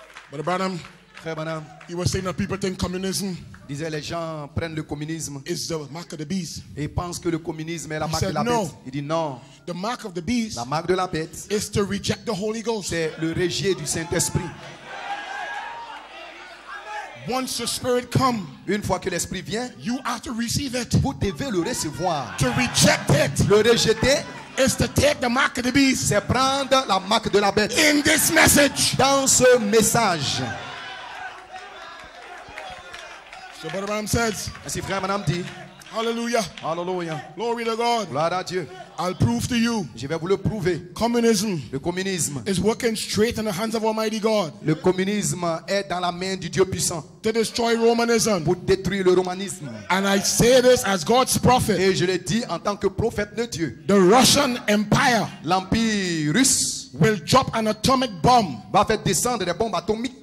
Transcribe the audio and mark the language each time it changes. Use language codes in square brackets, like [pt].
[en] Brother Branham, [fr] Frère Branham [en] he was saying that people think communism [fr] disait les gens prennent le communisme [en] is the mark of the beast. [fr] et pensent que le communisme est la [en] He [fr] marque de [en] said [fr] la [en] no. [fr] bête. Il dit non. [en] The mark of the beast [fr] La marque de la bête, [en] is to reject the Holy Ghost. [fr] c'est le rejet du Saint-Esprit. [en] Once the Spirit comes, [fr] Une fois que l'Esprit vient, [en] you have to receive it. [fr] vous devez le recevoir. [en] To reject it [fr] Le rejeter, [en] is to take the mark of the beast. [fr] c'est prendre la marque de la bête. [en] In this message, [fr] Dans ce message, [en] so Brother Branham says, [fr] ainsi Frère Branham dit, [en] hallelujah, [fr] Alléluia, [en] glory to God. [fr] gloire à Dieu. [en] I'll prove to you, [fr] Je vais vous le prouver. [en] communism [fr] Le communisme. [en] is working straight in the hands of Almighty God [fr] Le communisme est dans la main du Dieu puissant [en] to destroy Romanism. [fr] pour détruire le romanisme. [en] And I say this as God's prophet. [fr] Et je le dis en tant que prophète de Dieu. [en] The Russian Empire [fr] L'empire russe [en] will drop an atomic bomb [fr] va faire descendre des bombes atomiques